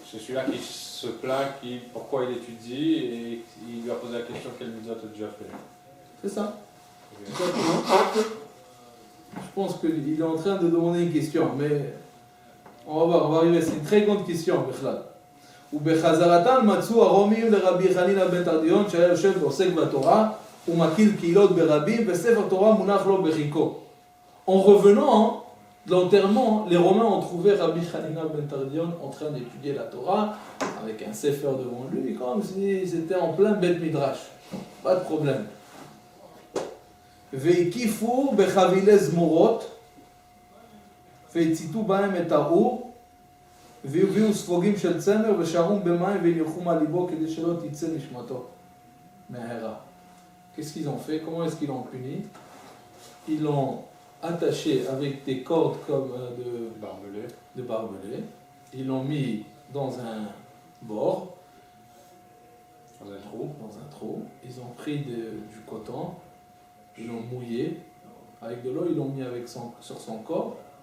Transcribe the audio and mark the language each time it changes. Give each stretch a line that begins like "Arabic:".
French: C'est celui-là qui se plaint, pourquoi il étudie, et il lui a posé la question quelle mitzvah tu as déjà fait. C'est ça. Ok. Exactement. Je pense qu'il est en train de demander une question, mais on va voir, on va arriver. C'est une très grande question, Bechlal.
Hebrew: ובחזרתם מצאו הרומיים לרבי חנינא בן תרדיון שהיה יושב ועוסק בתורה ומקיל קהילות ברבים וספר תורה מונח לו בחיקו.
French: En revenant de l'enterrement, les Romains ont trouvé Rabbi Hanina ben Tardion en train d'étudier la Torah avec un sefer devant lui, comme si c'était en plein Beth Midrash. Pas de problème.
Hebrew: והקיפו בחבילי זמורות והציתו בהם את האור, והביאו ספוגים של צמר ושרום במים והניחום על ליבו כדי שלא תצא נשמתו מההרה.
French: Qu'est-ce qu'ils ont fait? Comment est-ce qu'ils l'ont puni? Ils l'ont attaché avec des cordes comme de barbelés. Ils l'ont mis dans un bord, dans un trou. Ils ont pris du coton, ils l'ont mouillé avec de l'eau, ils l'ont mis sur son corps.